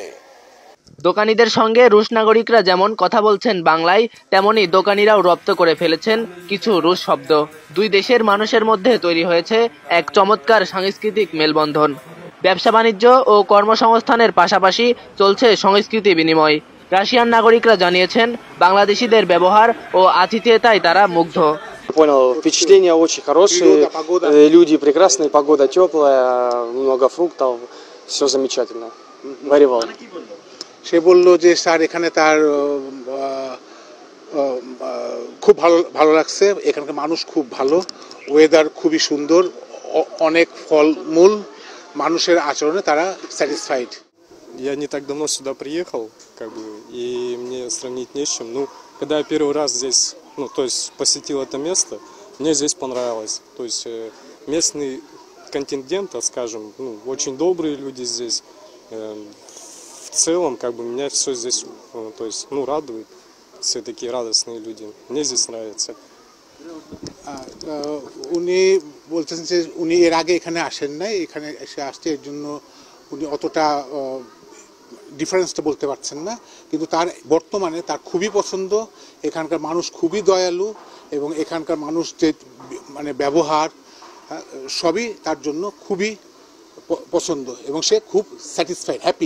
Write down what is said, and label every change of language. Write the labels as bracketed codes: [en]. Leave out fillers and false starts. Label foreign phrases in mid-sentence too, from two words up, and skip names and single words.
[bn] দোকানিদের সঙ্গে রুশ নাগরিকরা যেমন কথা বলছেন বাংলায়, তেমনি দোকানিরাও রপ্ত করে ফেলেছেন কিছু রুশ শব্দ। দুই দেশের মানুষের মধ্যে তৈরি হয়েছে এক চমৎকার সাংস্কৃতিক মেলবন্ধন। ব্যবসা বাণিজ্য ও কর্মসংস্থানের পাশাপাশি চলছে সংস্কৃতি বিনিময়। রাশিয়ান নাগরিকরা জানিয়েছেন বাংলাদেশিদের ব্যবহার ও আতিথেয়তায় তারা মুগ্ধ। [ru] Понял, впечатления очень хорошие, люди прекрасные, погода теплая, много фруктов, все замечательно. [en] Very well. [bn] সে বললো যে স্যার এখানে তার খুব ভালো লাগছে, এখানকার মানুষ খুব ভালো, ওয়েদার খুবই সুন্দর, অনেক ফলমূল, মানুষের আচরণে তারা স্যাটিসফাইড। [ru] Я не так давно сюда приехал, как бы, и мне сравнить не с чем. Ну, когда я первый раз здесь, ну, то есть посетил это место, мне здесь понравилось. То есть местный контингент, скажем, ну, очень добрые люди здесь. В целом, как бы, меня все здесь, то есть, ну, радует. Все такие радостные люди. Мне здесь нравится. [bn] উনি বলছেন যে উনি এর আগে এখানে আসেন নাই, এখানে এসে আসছে, এর জন্য উনি অতটা ডিফারেন্সটা বলতে পারছেন না, কিন্তু তার বর্তমানে তার খুবই পছন্দ। এখানকার মানুষ খুবই দয়ালু এবং এখানকার মানুষ যে মানে ব্যবহার সবই তার জন্য খুবই পছন্দ এবং সে খুব [en] satisfied, happy.